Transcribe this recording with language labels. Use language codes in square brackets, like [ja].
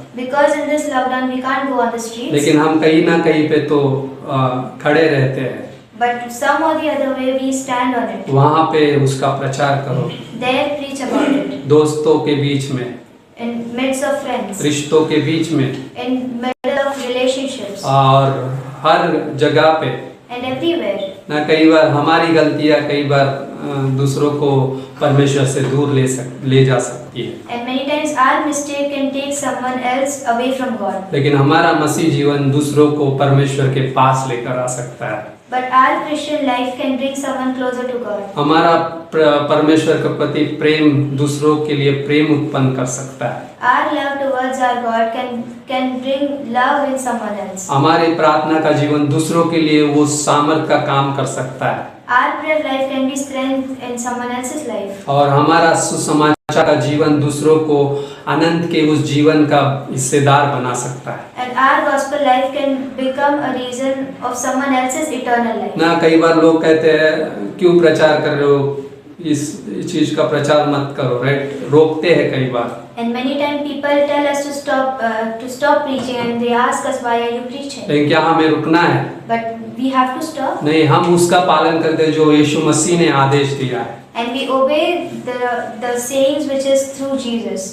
[en] Because in this lockdown we can't go on the streets, [hi] लेकिन हम कहीं ना कहीं पे तो खड़े रहते हैं, [en] but some or the other way we stand on it. [hi] वहाँ पे उसका प्रचार करो, [en] There preach about it. [hi] दोस्तों के बीच में, [en] In midst of friends, [hi] रिश्तों के बीच में, [en] in middle of relationships, [hi] और हर जगह पे [en] and everywhere. ना। [hi] कई बार हमारी गलतियाँ कई बार दूसरों को परमेश्वर से दूर ले जा सकती है, [en] And many times our mistake can take someone else away from God. [hi] लेकिन हमारा मसीह जीवन दूसरों को परमेश्वर के पास लेकर आ सकता है। [en] But our Christian life can bring someone closer to God. [hi] हमारा परमेश्वर के प्रति प्रेम दूसरों के लिए प्रेम उत्पन्न कर सकता है। [en] Our love towards our God can bring love in someone else. [hi] हमारी प्रार्थना का जीवन दूसरों के लिए वो सामर्थ का काम कर सकता है, [en] Our prayer life can be strength in someone else's life. [hi] और हमारा सुसमाचार का जीवन दूसरों को अनंत के उस जीवन का हिस्सेदार बना सकता है [en] And our gospel life can become a reason of someone else's eternal life. ना। [hi] कई बार लोग कहते हैं क्यों प्रचार कर रहे हो, इस चीज का प्रचार मत करो, राइट, रोकते हैं कई बार। [en] And many times people tell us to stop preaching, and they ask us why are you preaching? [hi] लेकिन क्या हमें रुकना है? [en] But we have to stop, [hi] नहीं, हम उसका पालन करते हैं जो यीशु मसीह ने आदेश दिया है, [en] and we obey the sayings which is through Jesus,